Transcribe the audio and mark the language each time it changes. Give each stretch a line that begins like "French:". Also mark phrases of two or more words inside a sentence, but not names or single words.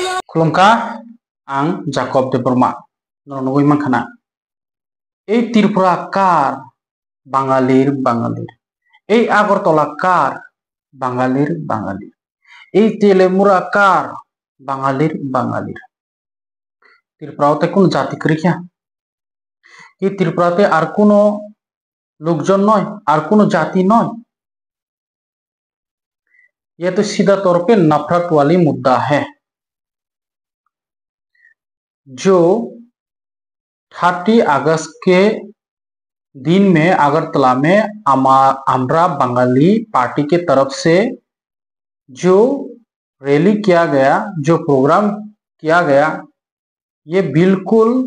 Kok Borok: खुलुमखा आं जाकब देबरमा नरनगुइ मानखाना
Bangla: এই ত্রিপুরা কার বাঙালির বাঙালির এই আগরতলা কার বাঙালির বাঙালির এই তেলেমুরা কার বাঙালির বাঙালির ত্রিপুরাতে কোন জাতি করিয়া এই ত্রিপুরাতে আর কোনো লোকজন নয় আর কোনো জাতি नय।
Hindi: यह तो सीधा तौर पे नफरत वाली मुद्दा है जो 30 अगस्त के दिन में अगरतला में आमरा बंगाली पार्टी के तरफ से जो रैली किया गया, जो प्रोग्राम किया गया, ये बिल्कुल